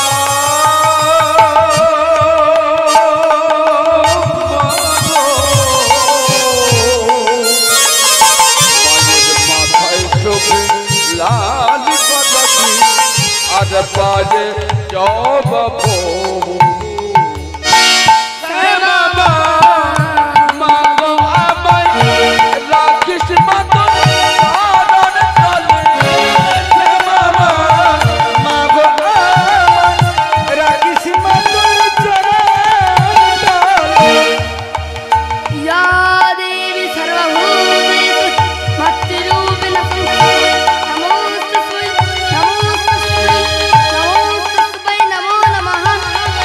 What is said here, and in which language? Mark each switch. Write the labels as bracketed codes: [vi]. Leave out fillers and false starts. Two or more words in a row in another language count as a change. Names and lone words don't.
[bn] মাথায় শোভে লাল কদবি আর পায়ে জব মাগো আমায় রাখিস মা তোর চরণ তলে। মাগো আমায় রাখিস মা তোর চরণ তলে। [sa] या देवी सर्वभूतेषु मत्रूपिण नमोस्तस्मै नमोस्तस्मै नमोस्तस्मै नमो नमः